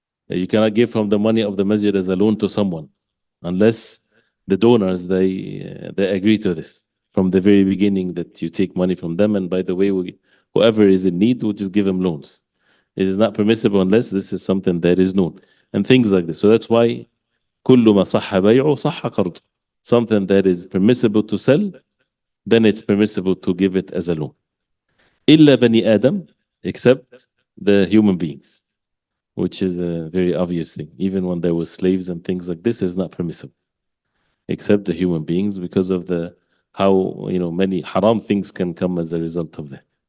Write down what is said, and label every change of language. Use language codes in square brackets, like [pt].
[en] You cannot give from the money of the masjid as a loan to someone unless the donors they agree to this from the very beginning, that you take money from them, and by the way, whoever is in need, will just give them loans. It is not permissible unless this is something that is known, and things like this. So that's why [ar] كل ما صح بيعه صح قرضه. [en] Something that is permissible to sell, then it's permissible to give it as a loan. [ar] إلا بني آدم, [en] except the human beings, which is a very obvious thing. Even when there were slaves and things like this, is not permissible, except the human beings, because of the how many haram things can come as a result of that.